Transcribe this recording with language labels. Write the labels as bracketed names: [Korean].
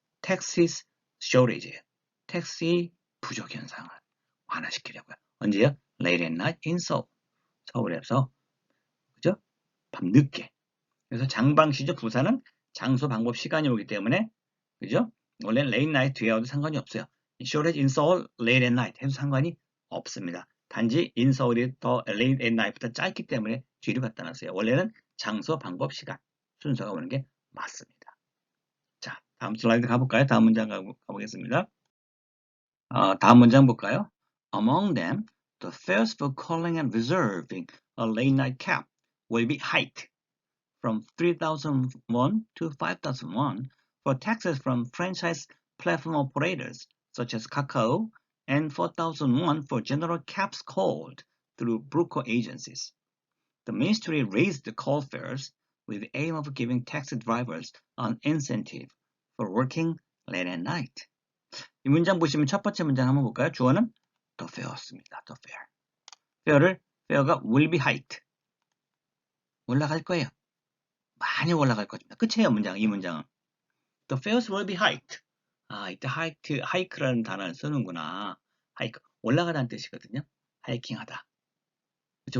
[English] taxes shortage예요. [Korean] 택시 부족 현상을 완화시키려고요. 언제요? [English] Late at night in Seoul. [Korean] 서울에서 그죠? 밤 늦게. 그래서 장방시죠. 부사는 장소, 방법, 시간이 오기 때문에 그죠? 원래는 late night 뒤에 와도 상관이 없어요. [English] shortage in Seoul, late at night [Korean] 해도 상관이 없습니다. 단지 [English] in Seoul [Korean] 이 더 [English] late at night [Korean] 보다 짧기 때문에 뒤로 갖다 놨어요. 원래는 장소, 방법, 시간 순서가 오는 게 맞습니다. 자, 다음 슬라이드 가볼까요? 다음 문장 가보겠습니다. 다음 문장 볼까요? [English] Among them, the fares for calling and reserving a late night cab will be hiked from 3,000 won to 5,000 won for taxes from franchise platform operators such as Kakao and 4,000 won for general cabs called through broker agencies. The ministry raised the call fares with the aim of giving taxi drivers an incentive for working late at night. [Korean] 이 문장 보시면 첫 번째 문장 한번 볼까요? 주어는 the fare였습니다. [English] the fare. fare가 will be hiked. [Korean] 올라갈 거예요. 많이 올라갈 것입니다. 끝이에요, 이 문장은. [English] The fares will be hiked. [Korean] 이때 hike라는 단어를 쓰는구나. hike, 올라가다는 뜻이거든요. 하이킹하다. 그렇죠.